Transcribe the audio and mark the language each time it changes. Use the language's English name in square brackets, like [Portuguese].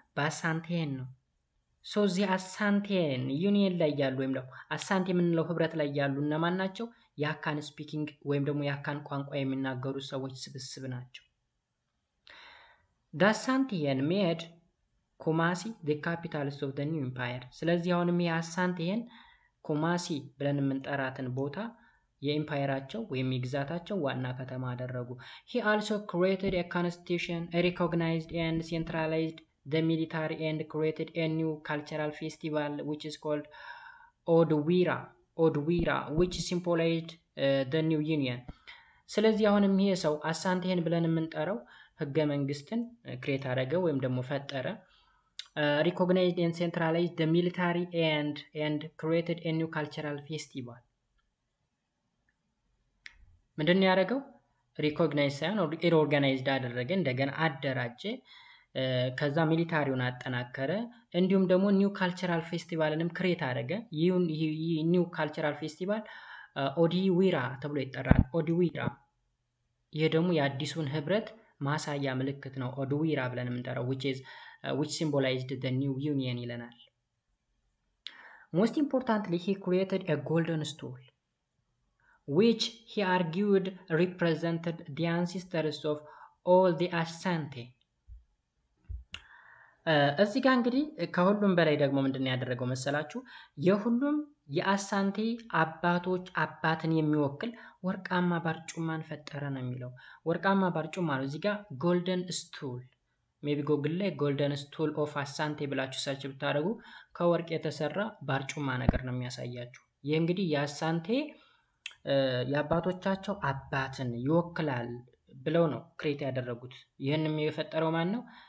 [Amharic] በአሳንቴን ነው። እዚህ አሳንቴን ዩኒየን ላይ ያሉ ወይም ደግሞ አሳንቴ የምንለው ህብረት ላይ ያሉ እነማን ናቸው? የአካን ስፒኪንግ ወይም ደግሞ የአካን ቋንቋ የሚናገሩ ሰዎች ስብስብ ናቸው። ዳሳንቴን ሜድ ኩማሲ [English] the capitalist of the new empire. [Amharic] ስለዚህ አሁንም የአሳንቴን ኩማሲ ብለን የምንጠራትን ቦታ የኢምፓየራቸው ወይም የግዛታቸው ዋና ከተማ አደረጉ። [English] He also created a constitution, recognized and centralized the military and created a new cultural festival which is called Odwira which symbolized the new union. [Amharic] ስለዚህ አሁንም ይሄ ሰው አሳንቴን ብለን የምንጠራው ህገ መንግስትን ክሬት አደረገ ወይም ደግሞ ፈጠረ። [English] recognized and centralized the military and created a new cultural festival. [Amharic] ምንድን ያደረገው? ሪኮግናይዝ ሳይሆን ኦርጋናይዝድ አደረገ፣ እንደገና አደራጀ፣ ከዛ ሚሊታሪውን አጠናከረ፣ እንዲሁም ደግሞ ኒው ካልቸራል ፌስቲቫልንም ክሬት አደረገ። ይህ ኒው ካልቸራል ፌስቲቫል ኦዲዊራ ተብሎ ይጠራል። ኦዲዊራ ይህ ደግሞ የአዲሱን ህብረት ማሳያ ምልክት ነው ኦድዊራ ብለን የምንጠራው [English] which symbolized the new union [Amharic] ይለናል። [English] Most importantly, he created a golden stool, which he argued represented the ancestors of all the Ashanti. [Amharic] እዚህ ጋር እንግዲህ ከሁሉም በላይ ደግሞ ምንድነው ያደረገው መሰላችሁ? የሁሉም የአሳንቴ አባቶች አባትን የሚወክል ወርቃማ ባርጩማን ፈጠረ ነው የሚለው። ወርቃማ ባርጩማ ነው። እዚህ ጋር ጎልደን ስቱል ሜቢ ጎግል ላይ ጎልደን ስቱል ኦፍ አሳንቴ ብላችሁ ሰርች ብታደርጉ ከወርቅ የተሰራ ባርጩማ ነገር ነው የሚያሳያችሁ። ይህ እንግዲህ የአሳንቴ የአባቶቻቸው አባትን ይወክላል ብለው ነው ክሬት ያደረጉት። ይህንም የፈጠረው ማን ነው?